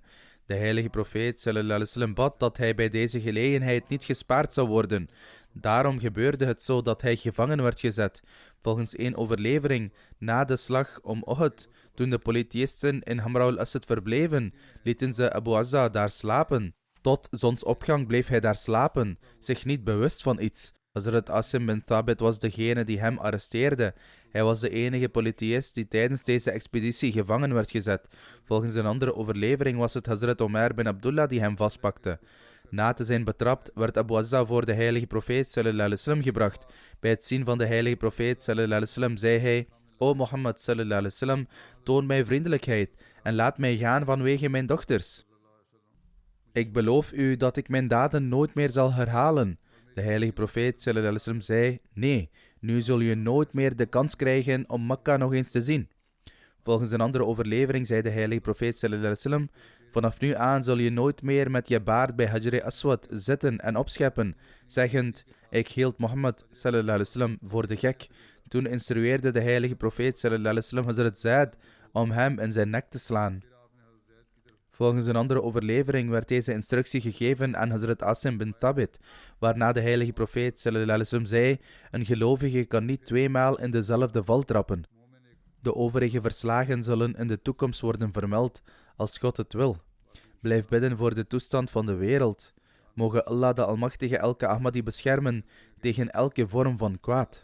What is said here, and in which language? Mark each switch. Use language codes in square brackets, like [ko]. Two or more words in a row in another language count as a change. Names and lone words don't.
[nl] De heilige profeet [ar] صلى الله عليه وسلم [nl] bad dat hij bij deze gelegenheid niet gespaard zou worden. Daarom gebeurde het zo dat hij gevangen werd gezet. Volgens één overlevering, na de slag om Uhud, toen de polytheïsten in Hamra al-Asad verbleven, lieten ze Abu Azza daar slapen. Tot zonsopgang bleef hij daar slapen, zich niet bewust van iets. Hazrat Asim bin Thabit was degene die hem arresteerde. Hij was de enige polytheïst die tijdens deze expeditie gevangen werd gezet. Volgens een andere overlevering was het Hazrat Omer bin Abdullah die hem vastpakte. Na te zijn betrapt werd Abu Azza voor de heilige profeet [ar] صلى الله عليه وسلم [nl] gebracht. Bij het zien van de heilige profeet [ar] صلى الله عليه وسلم [nl] zei hij: O Mohammed [ar] صلى الله عليه وسلم, [nl] toon mij vriendelijkheid en laat mij gaan vanwege mijn dochters. Ik beloof u dat ik mijn daden nooit meer zal herhalen. De heilige profeet [ar] صلى الله عليه وسلم [nl] zei: nee, nu zul je nooit meer de kans krijgen om Mekka nog eens te zien. Volgens een andere overlevering zei de heilige profeet [ar] صلى الله عليه وسلم: [nl] vanaf nu aan zul je nooit meer met je baard bij Hajar Aswad zitten en opscheppen, zeggend: ik hield Mohammed [ar] صلى الله عليه وسلم [nl] voor de gek. Toen instrueerde de heilige profeet [ar] صلى الله عليه وسلم [nl] Hazrat Zaid om hem in zijn nek te slaan. Volgens een andere overlevering werd deze instructie gegeven aan Hazrat Asim bin Thabit, waarna de heilige profeet [ar] صلى الله عليه وسلم [nl] zei: een gelovige kan niet tweemaal in dezelfde val trappen. De overige verslagen zullen in de toekomst worden vermeld, als God het wil. Blijf bidden voor de toestand van de wereld. Mogen Allah de Almachtige elke Ahmadi beschermen tegen elke vorm van kwaad.